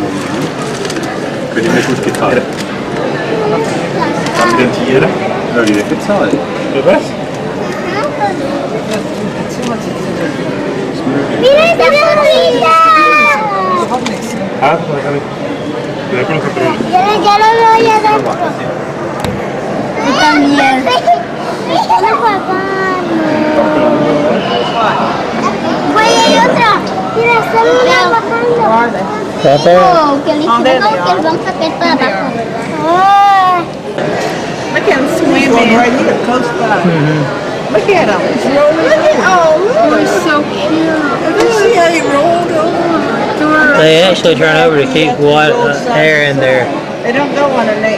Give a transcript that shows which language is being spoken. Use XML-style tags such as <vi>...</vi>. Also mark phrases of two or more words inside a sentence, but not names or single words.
<de>Könnte mir gut gefallen. Rentieren? Ja, die wird bezahlt. Für was?</de> <es>Mira esta gorrita. Ah, me da con los controles. Ya lo veo allá adentro. Yo también. Hola, papá. Güey, hay otra. Mira, está una bajando. Oh, que listo. Que vamos a caer para abajo. Oh.</es> <en>Look at him swimming. Right here, close by. Look at him. He's rolling. Oh, look. He's so cute. Did you see how he rolled over? They actually turn over to keep air in there. They don't go underneath.</en>